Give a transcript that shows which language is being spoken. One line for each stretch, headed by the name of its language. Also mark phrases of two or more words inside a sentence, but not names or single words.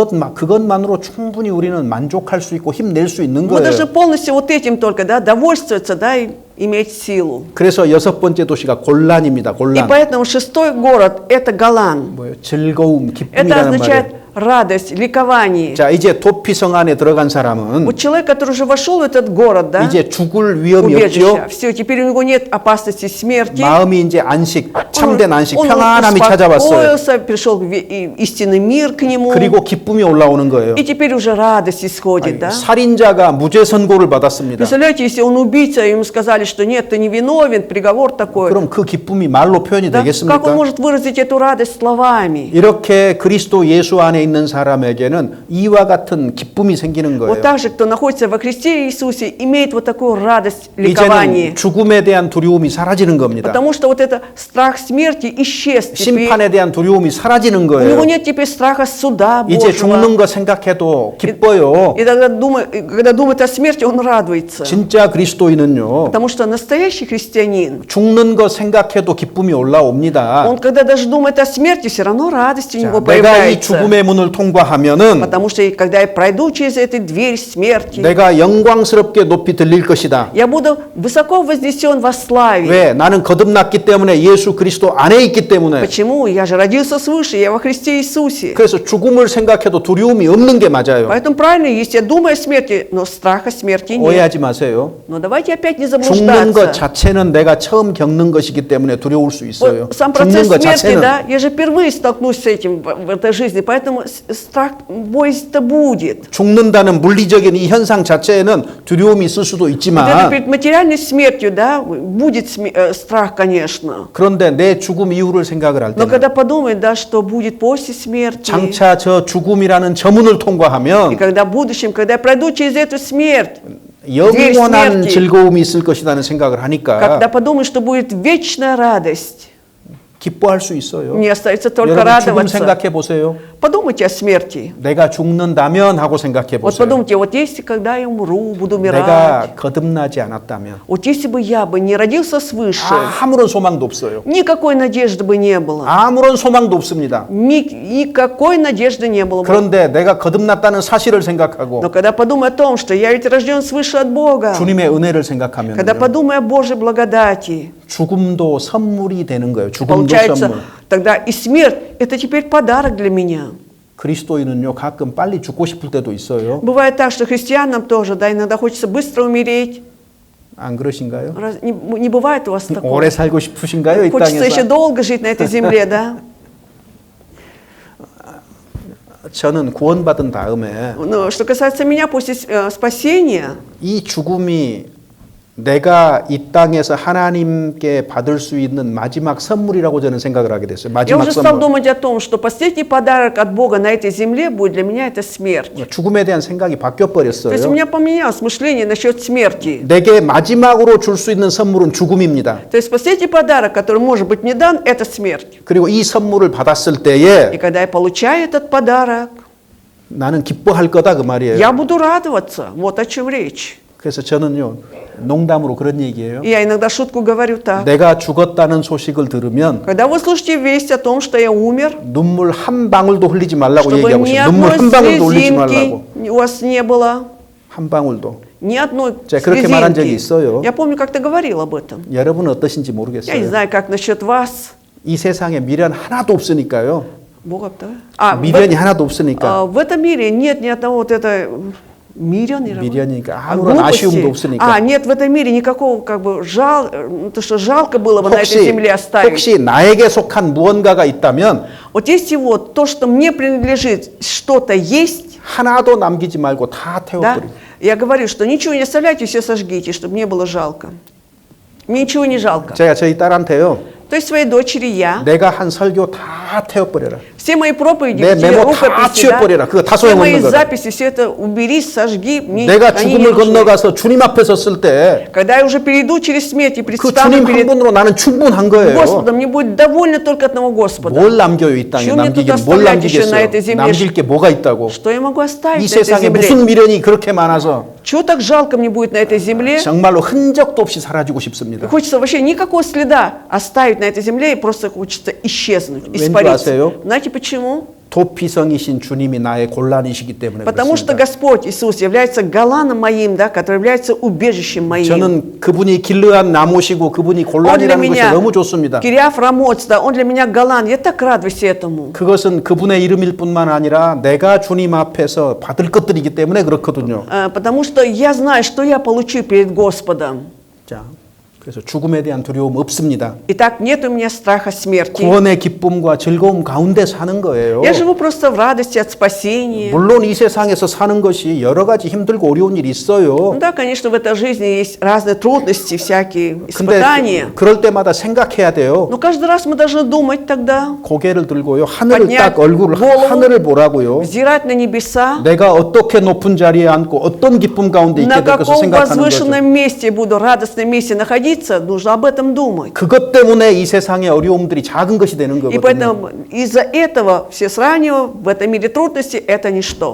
Korean: 그것만으로 충분히 우리는 만족할 수 있고 힘낼 수 있는
Russian: мы должны
Korean: 거예요.
Russian: полностью вот этим только, да, довольствоваться, да, и иметь силу.
Korean: 그래서 6번째 도시가 골란입니다.
Russian: И
Korean: 골란.
Russian: поэтому 6-й город – это Голан.
Korean: 뭐예요? 즐거움,
Russian: Это
Korean: 기쁨이라는
Russian: означает
Korean: 말이에요.
Russian: радость, ликование.
Korean: 자, 이제 도피성 안에 들어간 사람은
Russian: Вот человек, который уже вошел в этот город, да,
Korean: 이제 죽을 위험이
Russian: убежище,
Korean: 없죠.
Russian: все, теперь у него нет опасности смерти.
Korean: 마음이 이제 안식, 참된 안식,
Russian: Он
Korean: 평안함이 찾아왔어요.
Russian: успокоился, пришел истинный мир к нему,
Korean: 그리고 기쁨이 올라오는 거예요.
Russian: и теперь уже радость исходит, да?
Korean: 살인자가 무죄 선고를 받았습니다.
Russian: Представляете, если он убийца, ему сказали, что нет, ты не виновен, приговор такой,
Korean: 그럼 그 기쁨이 말로 표현이
Russian: да? Как он
Korean: 되겠습니까?
Russian: может выразить эту радость словами?
Korean: 이렇게 그리스도 예수 안에 있는 사람에게는 이와 같은 기쁨이 생기는 거예요.
Russian: Вот так же, кто находится во Христе Иисусе, имеет вот такую радость, ликование.
Korean: 이제는 죽음에 대한 두려움이 사라지는 겁니다.
Russian: Потому что вот это страх смерти исчез теперь.
Korean: 심판에 대한 두려움이 사라지는
Russian: У него
Korean: 거예요.
Russian: нет теперь страха суда
Korean: 이제
Russian: Божьего.
Korean: 죽는 거 생각해도 기뻐요.
Russian: И тогда когда думает о смерти, он радуется.
Korean: 진짜 그리스도인은요.
Russian: Потому что настоящий христианин,
Korean: 죽는 거 생각해도 기쁨이 올라옵니다.
Russian: он когда даже думает о смерти, все равно радость у
Korean: 자,
Russian: него
Korean: 내가 이
Russian: появляется.
Korean: 죽음의 문을 통과하면은
Russian: Потому что когда я пройду через эту дверь смерти,
Korean: 내가 영광스럽게 높이 들릴 것이다.
Russian: я буду высоко вознесен во славе.
Korean: 왜? 나는 거듭났기 때문에 예수 그리스도 안에 있기 때문에.
Russian: Почему? Я же родился свыше, я во Христе Иисусе.
Korean: 그래서 죽음을 생각해도 두려움이 없는 게 맞아요.
Russian: Поэтому правильно, если я думаю о смерти, но страха смерти нет.
Korean: 오해하지 마세요.
Russian: Но давайте опять не
Korean: 죽는 것
Russian: заблуждаться.
Korean: 자체는 내가 처음 겪는 것이기 때문에 두려울 수 있어요.
Russian: Вот сам
Korean: 죽는
Russian: процесс
Korean: 것
Russian: смерти,
Korean: 자체는.
Russian: да, я же впервые столкнусь с этим в этой жизни, поэтому страх, боязнь-то будет.
Korean: 죽는다는 물리적인 이 현상 자체에는 두려움이 있을 수도
Russian: Вот это
Korean: 있지만
Russian: перед материальной смертью, да, будет страх, конечно.
Korean: 그런데 내 죽음 이후를 생각을 할
Russian: Но
Korean: 때는
Russian: когда подумает, да, что будет после смерти,
Korean: 장차 저 죽음이라는 저 문을
Russian: и
Korean: 통과하면
Russian: когда в будущем, когда я пройду через эту смерть,
Korean: 영원한
Russian: смерти.
Korean: 즐거움이 있을 것이라는 생각을 하니까
Russian: когда подумаю, что будет вечная радость,
Korean: 기뻐할 수 있어요.
Russian: мне остается только
Korean: 여러분 죽음
Russian: радоваться.
Korean: 생각해 보세요.
Russian: Подумайте о смерти.
Korean: 내가 죽는다면 하고 생각해
Russian: Вот
Korean: 보세요.
Russian: подумайте, вот если когда я умру, буду умирать,
Korean: 내가 거듭나지 않았다면
Russian: вот если бы я бы не родился свыше,
Korean: 아무런 소망도 없어요.
Russian: никакой надежды бы не было.
Korean: 아무런 소망도 없습니다.
Russian: Никакой надежды не было бы.
Korean: 그런데 내가 거듭났다는 사실을 생각하고
Russian: Но когда подумаю о том, что я ведь рожден свыше от Бога,
Korean: 주님의 은혜를 생각하면
Russian: когда подумаю о Божьей благодати,
Korean: 죽음도 선물이 되는 거예요. 죽음도
Russian: получается,
Korean: 선물.
Russian: тогда и смерть – это теперь подарок для меня.
Korean: 그리스도인은요 가끔 빨리 죽고 싶을 때도 있어요.
Russian: Бывает так, что христианам тоже, да, иногда хочется быстро умереть.
Korean: 안 그러신가요?
Russian: Не бывает у вас такого?
Korean: 오래 살고 싶으신가요? 이
Russian: Хочется еще
Korean: 땅에서?
Russian: долго жить на этой земле, да?
Korean: 저는 구원받은 다음에
Russian: Но что касается меня, после спасения,
Korean: 이 죽음이 내가 이 땅에서 하나님께 받을 수 있는 마지막 선물이라고 저는 생각을 하게 됐어요.
Russian: Я
Korean: 마지막
Russian: уже стал
Korean: 선물.
Russian: думать о том, что последний подарок от Бога на этой земле будет для меня это смерть.
Korean: 죽음에 대한 생각이 바뀌어
Russian: То есть у
Korean: 버렸어요.
Russian: меня поменялось мышление насчет смерти.
Korean: 내게 마지막으로 줄 수 있는 선물은 죽음입니다.
Russian: То есть последний подарок, который может быть мне дан, это смерть.
Korean: 그리고 이 선물을 받았을 때에
Russian: И когда я получаю этот подарок,
Korean: 나는 기뻐할 거다 그 말이에요.
Russian: я буду радоваться. Вот о чем речь.
Korean: 그래서 저는요 농담으로 그런 얘기예요.
Russian: И я иногда шутку говорю так.
Korean: 내가 죽었다는 소식을 들으면
Russian: Когда вы слышите весть о том, что я умер,
Korean: 눈물 한 방울도 흘리지 말라고
Russian: чтобы
Korean: 얘기하고
Russian: ни
Korean: 싶어요. 눈물
Russian: одной
Korean: 한 방울도 흘리지 말라고.
Russian: слезинки у вас не было,
Korean: 한 방울도.
Russian: ни одной
Korean: 제가 그렇게 말한 적이 있어요.
Russian: слезинки. Я помню, как ты говорил об этом.
Korean: 여러분은 어떠신지
Russian: Я не
Korean: 모르겠어요.
Russian: знаю, как насчет вас.
Korean: 이 세상에 미련 하나도 없으니까요.
Russian: Бога-то. А,
Korean: 미련이 하나도 없으니까.
Russian: в этом мире нет ни одного вот это мирен,
Korean: 미련이니까 아무런 아쉬움도 없으니까.
Russian: А, нет в этом мире никакого как бы то, что жалко было бы на этой земле оставить.
Korean: 혹시 나에게 속한 무언가가 있다면
Russian: Вот если вот то, что мне принадлежит, что-то есть,
Korean: 하나도 남기지 말고 다
Russian: да,
Korean: 태워버려.
Russian: я говорю, что ничего не оставляйте, все сожгите, чтобы не было жалко. Мне ничего не жалко.
Korean: 제가 저희 딸한테요.
Russian: То есть своей дочери я,
Korean: 내가 한 설교 다 태워버려라.
Russian: все мои проповеди,
Korean: 내
Russian: все
Korean: 메모 다
Russian: рукописи, да,
Korean: 치워버려라. 그거 다
Russian: все мои
Korean: 소용없는 거다.
Russian: записи, все это убери, сожги, мне
Korean: 내가
Russian: они не
Korean: 죽음을
Russian: нужны.
Korean: 건너가서 주님 앞에 섰을 때 그
Russian: Когда я уже перейду через смерть и предстану
Korean: 주님 한
Russian: перед
Korean: 분으로 나는 충분한 거예요.
Russian: Господом, мне будет довольно только одного Господа.
Korean: 뭘 남겨요 이 땅에
Russian: Чего мне тут
Korean: 남기긴 뭘
Russian: оставлять еще на
Korean: 남기겠어요.
Russian: этой земле?
Korean: 남길 게 뭐가 있다고.
Russian: Что я могу
Korean: 이
Russian: оставить на этой
Korean: 세상에
Russian: земле?
Korean: 무슨 미련이 그렇게 많아서
Russian: Чего так жалко мне будет на этой земле?
Korean: 정말로 흔적도 없이 사라지고 싶습니다.
Russian: Хочется вообще никакого следа оставить на этой земле и просто хочется исчезнуть,
Korean: 왠지
Russian: испариться.
Korean: 아세요?
Russian: Знаете почему?
Korean: 도피성이신 주님이 나의 곤란이시기 때문에
Russian: Потому что
Korean: 그렇습니다.
Russian: Господь Иисус является галаном моим, да, который является убежищем моим.
Korean: 저는 그분이 길르한 나무시고 그분이
Russian: Он для
Korean: 곤란이라는 것이
Russian: меня,
Korean: 너무 좋습니다.
Russian: Кириаф Рамоц, да, он для меня галан. Я так радуюсь этому.
Korean: 그것은 그분의 이름일 뿐만 아니라 내가 주님 앞에서 받을 것들이기 때문에 그렇거든요.
Russian: Потому что я знаю, что я получу перед Господом.
Korean: 자, 그래서 죽음에 대한 두려움 없습니다.
Russian: Итак, нет у меня страха смерти.
Korean: 구원의 기쁨과 즐거움 가운데 사는 거예요.
Russian: Я живу просто в радости от спасения.
Korean: 물론 이 세상에서 사는 것이 여러 가지 힘들고 어려운 일이 있어요.
Russian: Ну да, конечно, в этой жизни есть разные трудности, всякие
Korean: 근데
Russian: испытания.
Korean: 그럴 때마다 생각해야 돼요.
Russian: Но каждый раз мы должны думать тогда,
Korean: 고개를 들고요. 하늘을
Russian: поднять
Korean: 딱 얼굴을
Russian: голову,
Korean: 하늘을 보라고요.
Russian: взирать на небеса,
Korean: 내가 어떻게 높은 자리에 앉고 어떤 기쁨 가운데 있게
Russian: на
Korean: 될 것을
Russian: каком
Korean: 생각하는 거죠.
Russian: возвышенном месте буду, радостном месте находиться, нужно об этом думать.
Korean: 그것 때문에 이 세상의 어려움들이 작은 것이 되는
Russian: И
Korean: 거거든요.
Russian: поэтому из-за этого все сравнивают, в этом мире трудности это ничто.